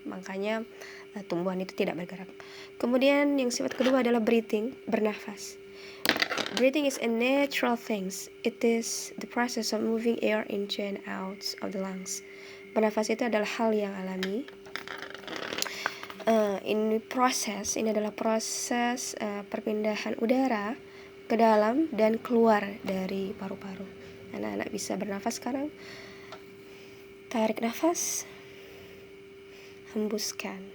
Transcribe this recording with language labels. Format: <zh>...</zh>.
<id>Makanya tumbuhan itu tidak bergerak. Kemudian yang sifat kedua adalah breathing, bernafas.</id> <en>Breathing is a natural thing. It is the process of moving air into and out of the lungs.</en> <id>Bernafas itu adalah hal yang alami. Ini adalah proses perpindahan udara ke dalam dan keluar dari paru-paru. Anak-anak bisa bernafas sekarang. Tarik nafas, hembuskan.</id>